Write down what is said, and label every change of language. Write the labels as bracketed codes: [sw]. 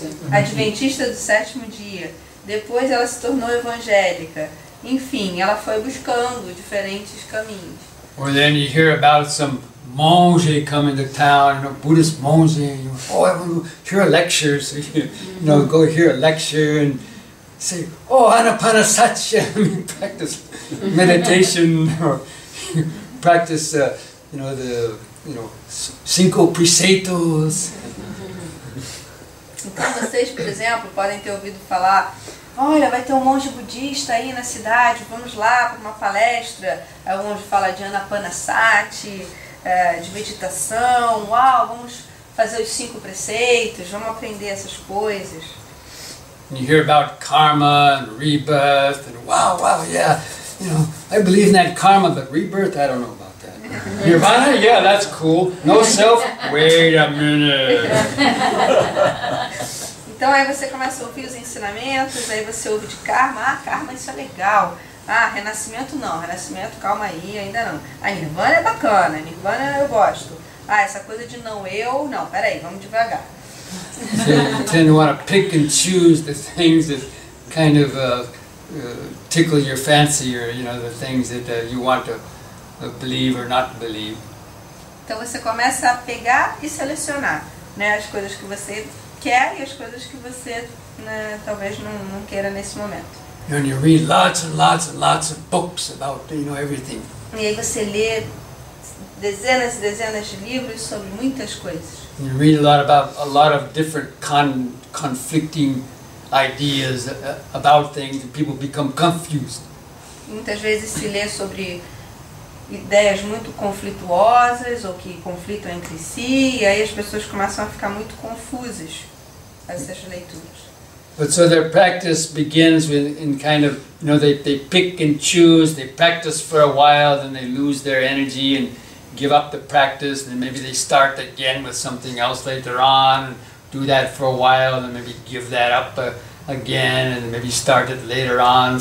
[pt] Adventista do sétimo dia. Depois ela se tornou evangélica. Enfim, ela foi buscando diferentes caminhos. [en] Or then you hear about some monge coming to town, Buddhist monge, and I want to hear a lecture. So go hear a lecture and say, Anapanasati, practice meditation or practice, the [pt] cinco preceitos. Então vocês, por exemplo, podem ter ouvido falar, olha, vai ter um monge budista aí na cidade, vamos lá para uma palestra. Aí o monge fala de Anapanasati, de meditação, vamos fazer os 5 preceitos, vamos aprender essas coisas. [en] And you hear about karma and rebirth, and wow, yeah, I believe in that karma, but rebirth, I don't know about that. Nirvana, yeah, that's cool. No self, wait a minute. [pt] Então aí você começa a ouvir os ensinamentos, aí você ouve de karma, karma isso é legal. Renascimento não, renascimento calma aí, ainda não. Nirvana é bacana, Nirvana eu gosto. Essa coisa de não eu, não, peraí, vamos devagar. [en] So you tend to want to pick and choose the things that kind of tickle your fancy, or the things that you want to believe or not believe. [pt] Então você começa a pegar e selecionar, as coisas que você quer e as coisas que você talvez não queira nesse momento. [en] And you read lots and lots and lots of books about everything. [pt] E aí você lê dezenas e dezenas de livros sobre muitas coisas. [en] You read a lot of different conflicting ideas about things, and people become confused. [pt] Muitas vezes se lê sobre ideias muito conflituosas ou que conflitam entre si, e aí as pessoas começam a ficar muito confusas essas leituras. [en] But so their practice begins in kind of, they pick and choose, they practice for a while, then they lose their energy and give up the practice, and then maybe they start again with something else later on. do that for a while and maybe give that up again and maybe start it later on.